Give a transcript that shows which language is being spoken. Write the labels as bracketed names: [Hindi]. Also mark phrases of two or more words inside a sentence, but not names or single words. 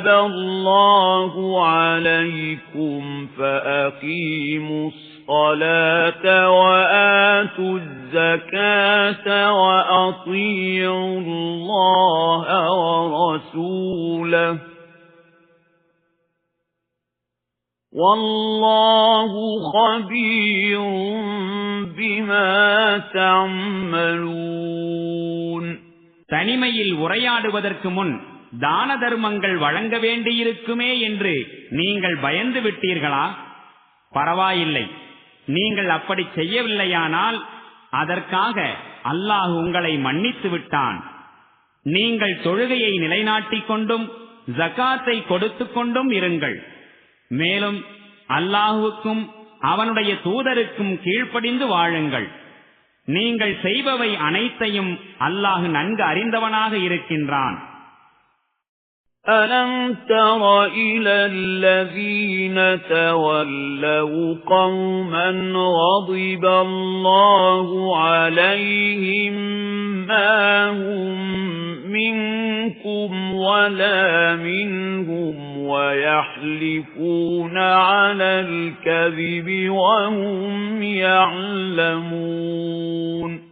[Arabic] اللَّهُ عَلَيْكُمْ فَأَقِيمُوا الصَّلَاةَ وَآتُوا الزَّكَاةَ وَأَطِيعُوا اللَّهَ وَرَسُولَهُ وَاللَّهُ خَبِيرٌ بِمَا تَعْمَلُونَ. [Tamil] தனிமையில் உரையாடுவதற்கு முன் தான தர்மங்கள் வழங்க வேண்டியிருக்குமே என்று நீங்கள் பயந்து விட்டீர்களா? பரவாயில்லை, நீங்கள் அப்படி செய்யவில்லையானால் அதற்காக அல்லாஹ் உங்களை மன்னித்து விட்டான். நீங்கள் தொழுகையை நிலைநாட்டிக் கொண்டும் ஜகாத்தை கொடுத்து கொண்டும் இருங்கள். மேலும் அல்லாஹுவுக்கும் அவனுடைய தூதருக்கும் கீழ்ப்படிந்து வாழுங்கள். நீங்கள் செய்பவை அனைத்தையும் அல்லாஹ் நன்கு அறிந்தவனாக இருக்கின்றான். [Arabic] أَلَمْ تَرَ إِلَى الَّذِينَ تَوَلَّوْا قَوْمًا غَضِبَ اللَّهُ عَلَيْهِمْ مَا هُمْ مِنكُمْ وَلَا مِنْهُمْ وَيَحْلِفُونَ عَلَى الْكَذِبِ وَهُمْ يَعْلَمُونَ.